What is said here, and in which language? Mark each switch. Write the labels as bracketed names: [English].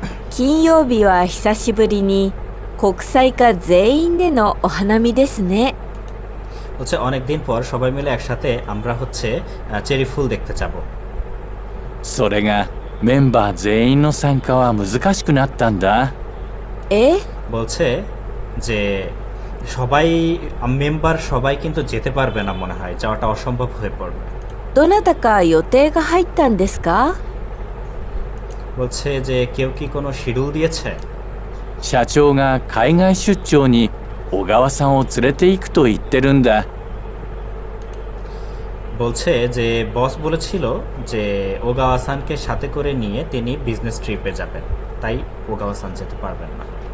[Japanese] 金曜日は久しぶりに国際化全員でのお花見ですね。 [Bangla] হচ্ছে অনেকদিন পর সবাই মিলে একসাথে আমরা হচ্ছে চেরি ফুল দেখতে যাব। [Japanese] それがメンバー全員の参加は難しくなったんだ。え？ [Bangla] বলছে যে সবাই মেম্বার সবাই কিন্তু যেতে পারবে না, মনে হয় যাওয়াটা অসম্ভব হয়ে পড়বে। [Japanese] どなたか予定が入ったんですか？ [Bangla] বলছে যে কেউ কি কোনো শিডিউল দিয়েছে? [Japanese] 社長が海外出張に小川さんを連れて行くと言ってるんだ。 [Bangla] বলছে যে বস বলেছিল যে ওগাওয়াসানকে সাথে করে নিয়ে তিনি বিজনেস ট্রিপে যাবেন, তাই ওগাওয়াসান যেতে পারবেন না।